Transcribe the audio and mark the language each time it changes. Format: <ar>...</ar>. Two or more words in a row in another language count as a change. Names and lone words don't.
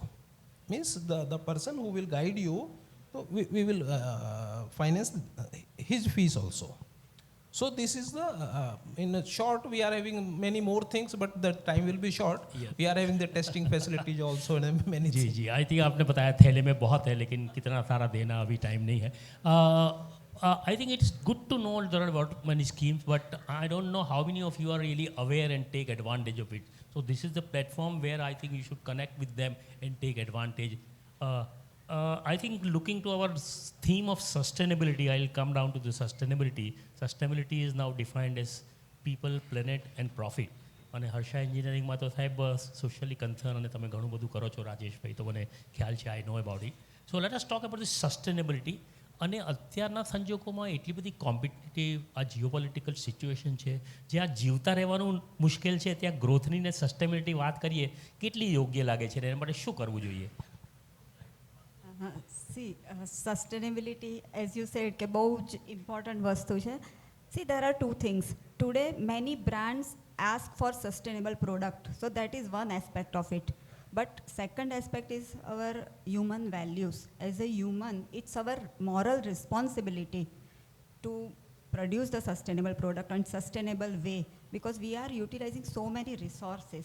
<en>Means the person who will guide you, so we will finance his fees also. So this is in a short, we are having many more things, but the time will be short. Yes. We are having the testing facilities also and many things.</en> <hi>जी</hi> <en>I think</en> <hi>आपने बताया थैले में बहुत है, लेकिन कितना सारा देना अभी टाइम नहीं है.</hi> <en>I think it's good to know there are many schemes, but I don't know how many of you are really aware and take advantage of it. So this is the platform where I think you should connect with them and take advantage. I think looking to our theme of sustainability, I'll come down to the sustainability. Sustainability is now defined as people, planet and profit.</en> <gu>અને હર્ષા એન્જિનિયરિંગમાં તો સાહેબ</gu> <en>socially concern</en> <gu>અને તમે ઘણું બધું કરો છો રાજેશભાઈ, તો મને ખ્યાલ છે,</gu> <en>I know about it. so let us talk about the sustainability.</en> <gu>અને અત્યારના સંજોગોમાં એટલી બધી કોમ્પિટિટિવ આ</gu> <en>geopolitical situation</en> <gu>છે, જ્યાં જીવતા રહેવાનું મુશ્કેલ છે, ત્યાં ગ્રોથની ને સસ્ટેનેબિલિટી વાત કરીએ કેટલી યોગ્ય લાગે છે, અને એના માટે શું કરવું જોઈએ?</gu> <en>Sustainability, as you said,</en> <gu>કે બહુ જ important વસ્તુ છે.</gu> <en>See, there are two things. Today, many brands ask for sustainable product. So that is one aspect of it. But second aspect is our human values. As a human, it's our moral responsibility to produce the sustainable product in sustainable way, because we are utilizing so many resources.</en>